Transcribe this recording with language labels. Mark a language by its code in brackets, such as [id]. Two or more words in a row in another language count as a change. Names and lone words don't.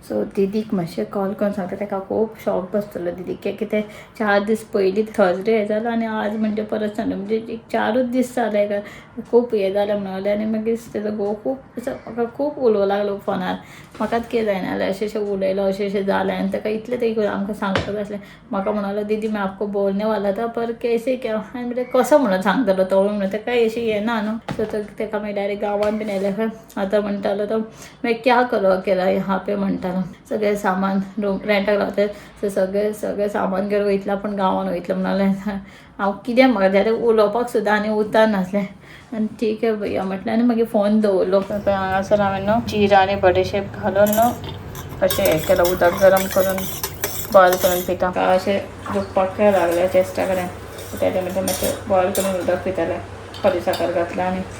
[kok] सो दिदीक मातशें कॉल करून सांगता ताका खूब शॉक बसतलो दिदीक कित्याक 4 दीस पयलीं थर्सडे हें जालो आनी आज म्हणजे परत संडे म्हणजे एक 4च दीस जाले खूब हें जालें म्हणून आनी मागीर तेजो घोव खूब असो म्हाका खूब उलोवं लागलो फोनार म्हाकाच कितें जायना जाल्यार अशें उलयलो अशें जालें आनी ताका इतलें ते आमकां सांगपाक आसलें म्हाका म्हणलो [hi] दीदी मैं आपको बोलने वाला था पर कैसे क्या [kok] आनी म्हणजे कसो म्हणून सांगतलो तो म्हणून ताका अशी हें ना न्हू सो ताका मागीर डायरेक्ट गांवांत बीन येयले खंय आतां म्हणटालो तो मैं [hi] क्या करो अकेला यहाँ पे [kok] म्हणटालो सगळें सामान रूम रेंटाक रावता सो सगळें सामान घेवन वयतलो पूण गांवान वयतलो म्हणलें हांव कितें म्हाका उलोवपाक सुद्दां आनी उतर नासलें आनी ठीक आहे भैया म्हटलें आनी मागीर फोन दवरलो हांगासर हांवें न्हू जीरा आनी बडेशेप घालून न्हू अशें हें केलं उदक गरम करून बॉयल करून पिता अशें दुखपाक लागलें चेस्टा कडेन तेन्ना मातशें बॉयल करून उदक पितालें खडी साकर घातलें आनी